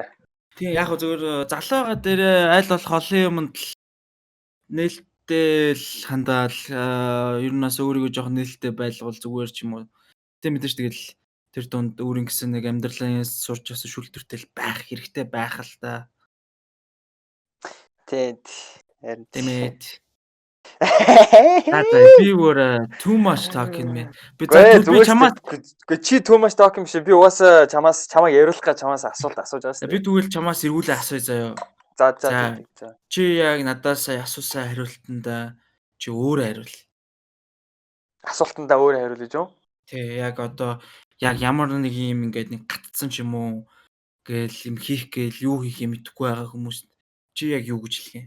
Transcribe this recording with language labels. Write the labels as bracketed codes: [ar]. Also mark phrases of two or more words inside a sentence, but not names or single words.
[mn] Тийм яг зөвөр залууга дээр аль болох олон юмд нээлттэй л хандаал ер нь бас өөрийгөө жоохон нээлттэй байлгуул зүгээр ч юм уу. Тэ мэдээж тэгэл тэр дунд өөрийн гэсэн нэг амьдралын сурч авсан шүлтүртэй л байх хэрэгтэй байх л та. Тий. Харин Тэмээд. Би өөр [en] too much talking [mn] мэ. Би чамаас чи [en] too much talking [mn] биш. Би угаасаа чамайг яриулах гэж чамаас асуулт асууж байгаа шүү. Би тэгвэл чамаас эргүүлээ асууя заяа. За. Чи яг надаас асуусан хариултанд чи өөрөө хариул. Асуултандаа өөрөө хариул гэж юу? Тий, яг одоо яг ямар нэг юм ингээд нэг гатцсан ч юм уу гээл юм хийх гээл юу хийх юм мэдэхгүй байгаа хүмүүст чи яг юу гэж хэлэх юм?